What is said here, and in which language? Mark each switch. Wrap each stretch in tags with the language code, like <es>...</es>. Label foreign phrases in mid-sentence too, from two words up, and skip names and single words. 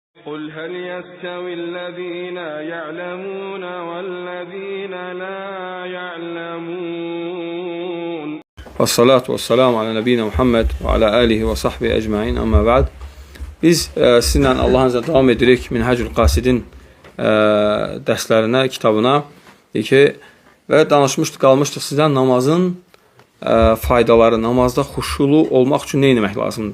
<ar>قل هل يستوي الذين يعلمون والذين لا يعلمون والصلاة والسلام على نبينا محمد وعلى آله وصحبه أجمعين. أما بعد.</ar> <az>Biz sizinlə Allahın izniyle davam edirik Minhacul Qasidin dərslərinə, kitabına və qalmışdıq sizdən namazın faydaları, namazda xuşulu olmaq üçün nə etmək lazımdır?</az>